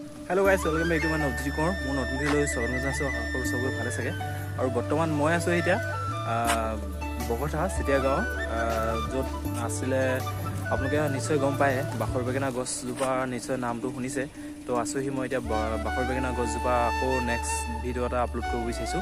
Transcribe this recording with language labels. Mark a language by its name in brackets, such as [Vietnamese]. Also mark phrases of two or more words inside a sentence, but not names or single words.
[English] Hello guys, welcome back to my नवज्योति कोঁৱৰ। [Assamese] মোৰ নতুন ভিডিঅ'লৈ স্বাগতম জনাইছোঁ। সকলো চবৰে ভালে চাগে। আৰু বৰ্তমান মই আছোঁ এতিয়া বকতা চিতিয়া গাঁও, য'ত আছিলে আপোনালোকে নিশ্চয় গম পায় বাখৰ বেঙেনা গছজোপা নিশ্চয় নামটো শুনিছে। তো আছোঁহি মই এতিয়া বাখৰ বেঙেনা গছজোপা আকৌ [English] next video' [Assamese] এটা আপলোড কৰিব বিচাৰিছোঁ।